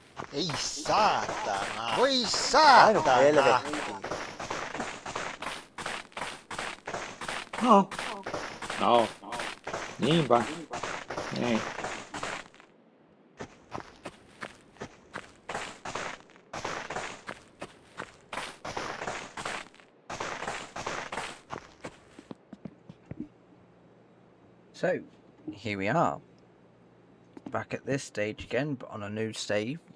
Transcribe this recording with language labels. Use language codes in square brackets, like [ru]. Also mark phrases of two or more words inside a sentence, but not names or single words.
[fi] Ei saatana. Voi Aino saatana. helvetti. No. No. Niinpä. Niin. [en] So, here we are. Back at this stage again, but on a new save.